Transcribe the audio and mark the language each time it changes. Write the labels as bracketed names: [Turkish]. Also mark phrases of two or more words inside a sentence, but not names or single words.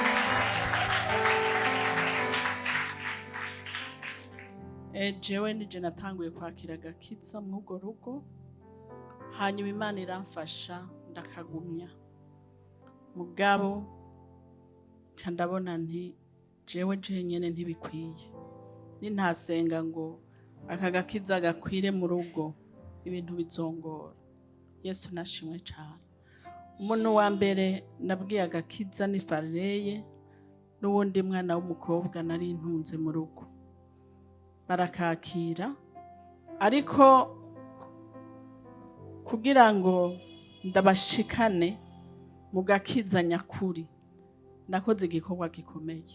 [Rundi] Jewe nije natanguye kwakira agakiza mw'urwo rugo, hanyuma Imana iramfasha ndakagumya. Mugabo ca ndabona nti jewe jenyene ntibikwiye, nintasenga ngo aka gakiza gakwire mu rugo ibintu bizongora. Yesu nashimwe cyane. Umuntu wa mbere nabwiye agakiza ni Farley, n'uwundi mwana w'umukobwa nari intunze mu rugo. Barakakira, ariko kugira ngo ndabashikane mu gakiza nyakuri nakoze igikorwa gikomeye.